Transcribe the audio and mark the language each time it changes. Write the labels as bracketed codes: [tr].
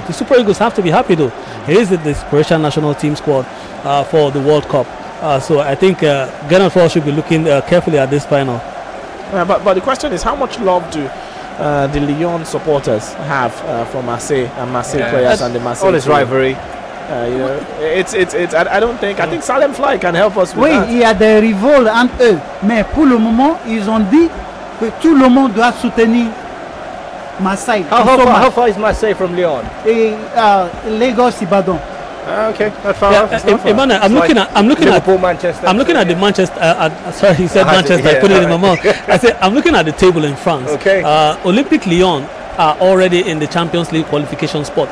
[en] The Super Eagles have to be happy though. He is the Croatian national team squad for the World Cup, so I think Ghana should be looking carefully at this final. But the question is, how much love do the Lyon supporters have for Marseille and Marseille players and the Marseille all this rivalry? I don't think. I think Salem Fly can help us with that. [fr] Oui, il y a des rivaux entre eux, mais pour le moment, ils ont dit que tout le monde doit soutenir Marseille. [en] How far is Marseille from Lyon? Lagos, Ibadan. Okay, not far off. Emmanuel, I'm looking at Manchester. I'm looking at the Manchester. Sorry, he said Manchester. I put it in my mouth. I said I'm looking at the table in France. Okay. Olympique Lyon are already in the Champions League qualification spot.